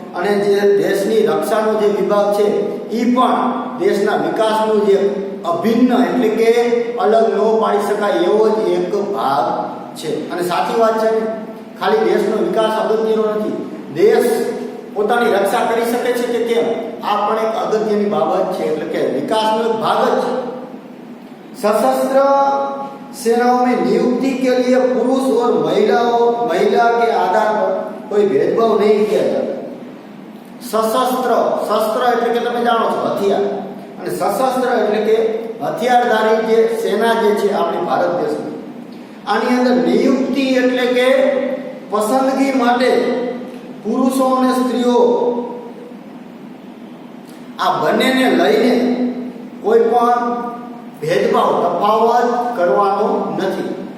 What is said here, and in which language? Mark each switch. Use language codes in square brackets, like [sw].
[gu] અને જે દેશની રક્ષાનો જે વિભાગ છે એ પણ દેશના વિકાસનું જે અભિન્ન એટલે કે અલગ ન પાડી શકાય એવો જ એક ભાગ છે. અને સાચી વાત છે, ખાલી દેશનો વિકાસ અગત્યનો નથી, દેશ પોતાની રક્ષા કરી શકે છે કે કેમ આ પણ એક અગત્યની બાબત છે. એટલે કે વિકાસનો એક ભાગ જ છે. [hi] सशस्त्र सेनाओं में नियुक्ति के लिए पुरुष और महिला के आधार पर कोई भेदभाव नहीं किया जाता. [gu] सशस्त्र, शस्त्र એટલે કે તમે જાણો છો હથિયાર, અને સશસ્ત્ર એટલે કે હથિયારધારી જે સેના જે છે આપણી ભારત દેશની, આની અંદર નિયુક્તિ એટલે કે પસંદગી માટે પુરુષો અને સ્ત્રીઓ આ બંનેને લઈને કોઈ પણ ભેદભાવ તફાવત કરવાનો નથી.